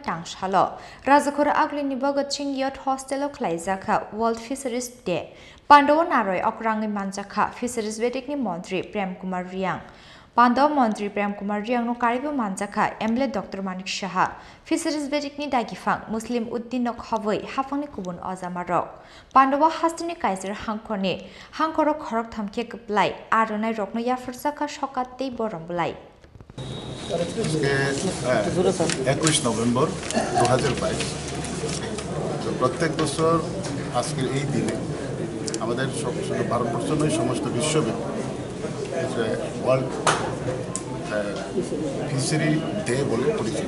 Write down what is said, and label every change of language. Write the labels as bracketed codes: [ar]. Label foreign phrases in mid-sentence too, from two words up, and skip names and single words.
[trp] Tangsalo Rajakhor Agulini Bhagat Singh Hostelo Khlaijakha World Fisheries Day Pandao Naruwai Okra Manjakha Fisheries Bedekni Mantri Prem Kumar Reang Pandao Mantri Prem Kumar Reang no karibo Manjakha MLA Dr. Manjakha Fisheries Bedekni Dagifang Muslim Uddin no khawai hafangni kubun azamarok Pandao Hastini Kaiser Hangkoni Hangkoro khorok thamke kuplai aronai rokno yafarsaka shokatei boromblai [bn] 21 নভেম্বর 2022 তো প্রত্যেক বছর আজকের এই দিনে আমাদের ভারতবর্ষ নয় সমস্ত বিশ্বব্যাপী ওয়ার্ল্ড ফিশারি ডে বলে পরিচিত।